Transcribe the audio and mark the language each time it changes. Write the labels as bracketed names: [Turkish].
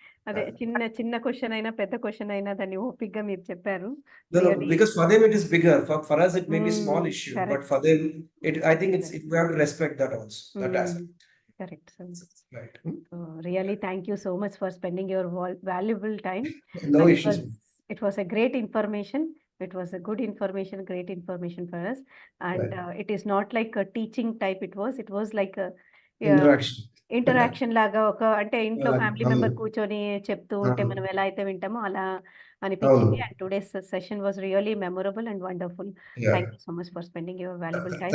[Telugu] అదే చిన్న క్వశ్చన్ అయినా పెద్ద క్వశ్చన్ అయినా దాన్ని ఓపిక్ గా మీరు చెప్పారు. [English] Because for them it is bigger, for us it may be small issue, but for them I think we have to respect that also, that aspect. Correct sir. Right. Really thank you so much for spending your valuable time. No issues. It was a great information. It was a good information, great information for us. And it is not like a teaching type. It was like a [Telugu] interaction లాగా ఒక అంటే ఇంట్లో family member అవును. కూర్చొని చెప్తూ ఉంటే మనం ఎలా అయితే వింటామో అలా అవును. అనిపించింది. [English] And today's session was really memorable and wonderful. Yeah. Thank you so much for spending your valuable time.